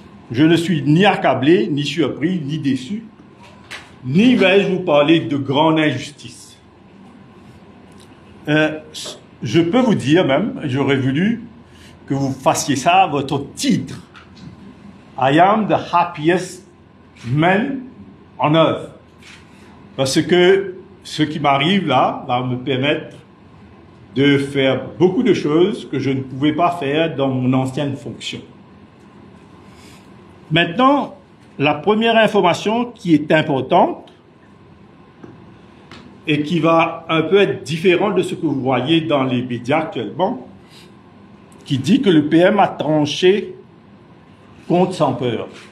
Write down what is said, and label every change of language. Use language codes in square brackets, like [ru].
[fr] Je ne suis ni accablé, ni surpris, ni déçu, ni vais-je vous parler de grande injustice. Je peux vous dire même, j'aurais voulu que vous fassiez ça à votre titre. [en] I am the happiest man on earth. [fr] Parce que ce qui m'arrive là va me permettre de faire beaucoup de choses que je ne pouvais pas faire dans mon ancienne fonction. Maintenant, la première information qui est importante et qui va un peu être différente de ce que vous voyez dans les médias actuellement, qui dit que le PM a tranché contre sans peur.